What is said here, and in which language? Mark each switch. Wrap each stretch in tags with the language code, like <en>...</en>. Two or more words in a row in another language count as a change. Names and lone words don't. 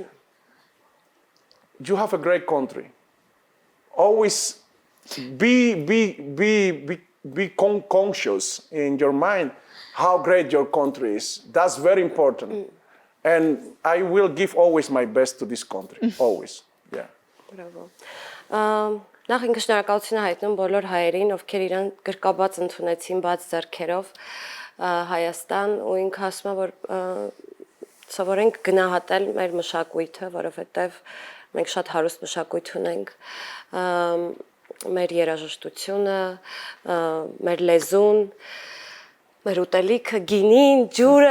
<en>You have a great country. Always be conscious in your mind how great your country is. That's very important. And I will give always my best to this country. Always. Yeah.</en> <hy>Բրավո։ Նախ ինքը շնորհակալություն է հայտնում բոլոր հայերին, ովքեր իրան գրկաբաց ընդունեցին բաց ձեռքերով Հայաստան ու ինքը ասում է, որ սովորենք գնահատել մեր մշակույթը, որովհետև մենք շատ հարուստ մշակույթ ունենք, մեր երաժշտությունը, մեր լեզուն, մեր ուտելիքը, գինին, ջուրը,</hy>